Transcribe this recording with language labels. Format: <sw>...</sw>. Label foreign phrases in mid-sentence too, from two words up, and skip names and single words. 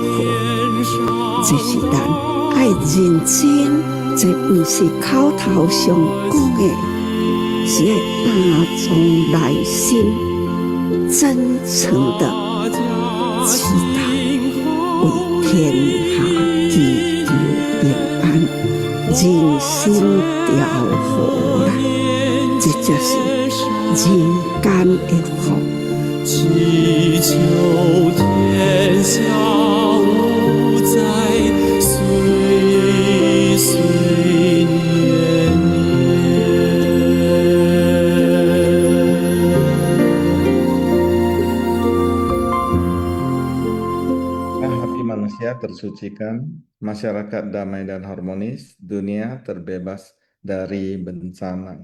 <zh>这是咱爱认真，这不是口头上讲的，是要打从内心真诚的祈祷，为天下祈求平安，人心调和啦，这就是人间的福。祈求天下无灾，岁岁年</zh> <id>Hati manusia tersucikan, masyarakat damai dan harmonis, dunia terbebas dari bencana.</id>